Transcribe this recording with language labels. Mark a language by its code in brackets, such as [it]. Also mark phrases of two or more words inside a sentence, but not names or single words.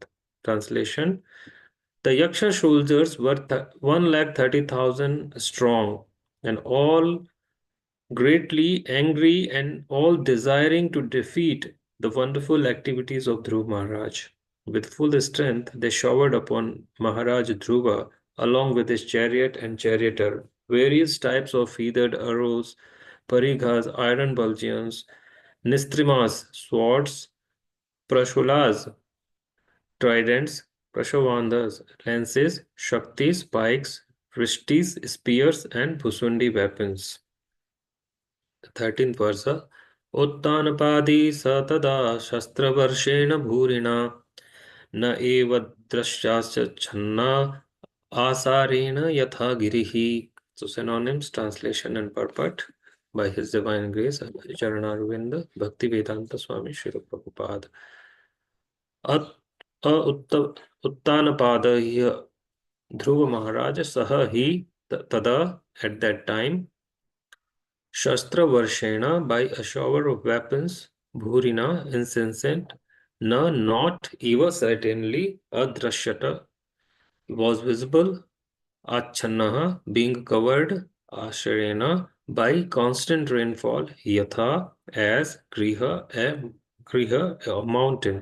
[en] Translation: the Yaksha soldiers were 130,000 strong and all greatly angry and all desiring to defeat the wonderful activities of Dhruv Maharaj. With full strength, they showered upon Maharaj Dhruva along with his chariot and charioteer various types of feathered arrows, parighas, iron bulgeons, nistrimas, swords, prashulas, tridents, prashavandas, lances, shaktis, pikes, vrishtis, spears, and bhusundi weapons. The 13th verse. [sa] Uttanapadi sa tada shastravarshena bhurina na eva drashyasya channa asarena yatha girihi. [en] So synonyms, translation and purport by His Divine Grace Charanarvinda Bhakti Vedanta Swami Srila Prabhupada. [sa] Uttanapad Dhruva Maharaj Saha hi tada [en] at that time [sa] Shastra Varshena [en] by a shower of weapons, Bhurina insensate, na not eva certainly, Adrashyata was visible, Achannaha being covered, Asharena by constant rainfall, Yatha as Griha a mountain.